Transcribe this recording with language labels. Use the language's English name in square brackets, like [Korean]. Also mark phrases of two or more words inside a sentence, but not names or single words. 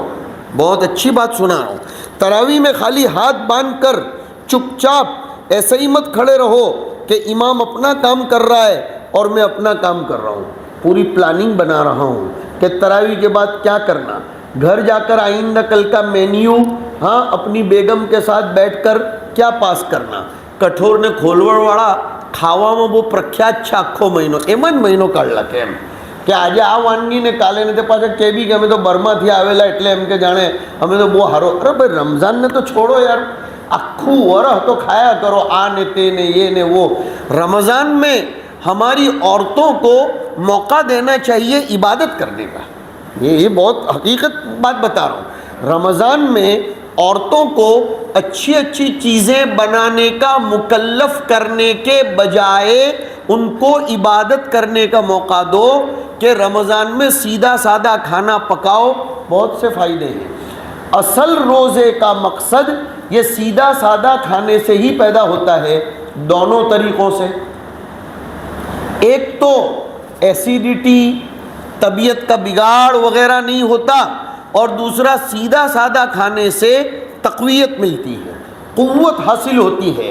[Urdu] بہت اچھی بات سنا رہا ہوں، تراویح میں خالی ہاتھ باندھ کر چپ چاپ ایسے ہی مت کھڑے رہو کہ امام اپنا کام کر رہا ہے اور میں اپنا کام کر رہا ہوں، پوری پلاننگ بنا رہا ہوں کہ تراویح کے بعد کیا کرنا، گھر جا کر آئندہ کل کا مینیو ہاں اپنی بیگم کے ساتھ بیٹھ کر کیا پاس کرنا۔ [Gujarati] کٹھور نے کھولوڑ واળા ખાવામાં બહુ પ્રખ્યાત છે આખો મહિનો, એમ જ મહિનો કાઢલા કે એમ કે આજે આ વાનગી ને કાલે ને તે પાછા કે બી કે અમે તો બર્માથી આવેલા એટલે એમ કે જાણે અમે તો બહુ હારો। અરે ભાઈ રમઝાનને તો છોડો યાર, આખું વરહ તો ખાયા કરો આ ને તે ને ये ने वो। [Urdu] रमज़ान में हमारी औरतों को मौका देना चाहिए इबादत करने का, ये बहुत हकीकत बात बता रहा हूँ। रमज़ान में औरतों को अच्छी अच्छी चीज़ें बनाने का मुकल्लफ करने के बजाय उनको इबादत करने का मौका दो کہ رمضان میں سیدھا سادہ کھانا پکاؤ، بہت سے فائدے ہیں۔ اصل روزے کا مقصد یہ سیدھا سادہ کھانے سے ہی پیدا ہوتا ہے، دونوں طریقوں سے۔ ایک تو ایسیڈیٹی، طبیعت کا بگاڑ وغیرہ نہیں ہوتا، اور دوسرا سیدھا سادہ کھانے سے تقویت ملتی ہے، قوت حاصل ہوتی ہے۔